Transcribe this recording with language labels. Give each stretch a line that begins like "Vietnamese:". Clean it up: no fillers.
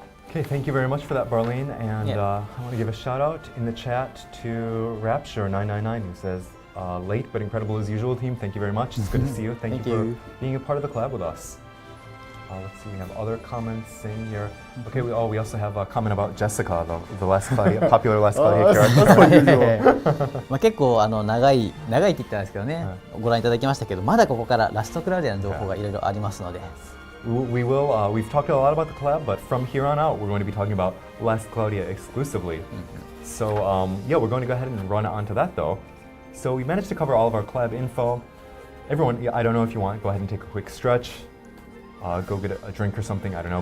English: Okay, thank you very much for that, Barlene. And I want to give a shout out in the chat to Rapture999, who says, late but incredible as usual, team. Thank you very much. It's good to see you. Thank you for being a part of the collab with us. Let's see, we have other comments in here. Okay, we also have a comment about Jessica, the last popular Last Cloudia character.
Japanese: 結構長いって言ったんですけどね、ご覧いただきましたけど、まだここからラストクラウディアの情報がいろいろありますので。
English: We've talked a lot about the collab, but from here on out, we're going to be talking about Last Cloudia exclusively. So yeah, we're going to go ahead and run on to that though. So we managed to cover all of our collab info. Everyone, I don't know if you want, go ahead and take a quick stretch. Go get a drink or something, I don't know.